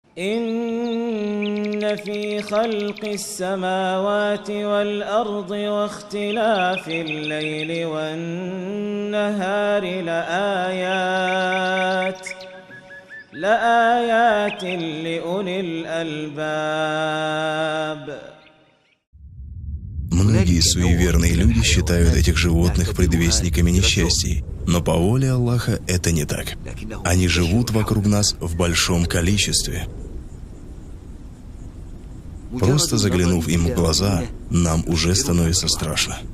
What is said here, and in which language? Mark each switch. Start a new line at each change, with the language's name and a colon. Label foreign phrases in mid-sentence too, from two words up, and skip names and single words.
Arabic: إن في خلق السماوات والأرض واختلاف الليل والنهار لآيات لأولي الألباب.
Russian: Многие суеверные люди считают этих животных предвестниками несчастий, но по воле Аллаха это не так. Они живут вокруг нас в большом количестве. Просто заглянув им в глаза, нам уже становится страшно.